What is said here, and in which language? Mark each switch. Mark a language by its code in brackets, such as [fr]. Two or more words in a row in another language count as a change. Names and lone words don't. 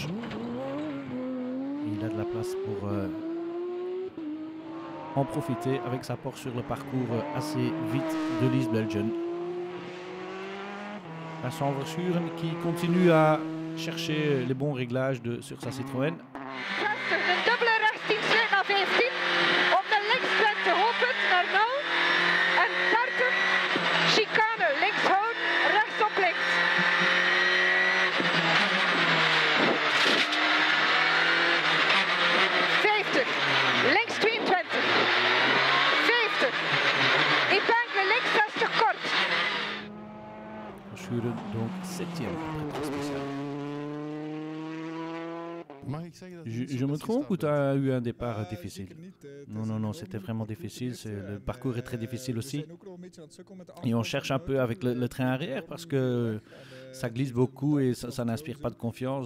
[fr] Et il a de la place pour en profiter avec sa Porsche sur le parcours assez vite de Lies Belgian. Vincent Verschuren qui continue à chercher les bons réglages sur sa Citroën. [nl] Een dubbele rechts 10 naar 15. Op de links 20 hoogpunt naar 0. En 30. Chicane links houden, rechts op links. 50. Links 22. 50. Épingle links 60 kort. [fr] Verschuren donc 7e après 3 spéciales. Je me trompe ou tu as eu un départ difficile? Non, c'était vraiment difficile. Le parcours est très difficile aussi. Et on cherche un peu avec le train arrière parce que ça glisse beaucoup et ça n'inspire pas de confiance.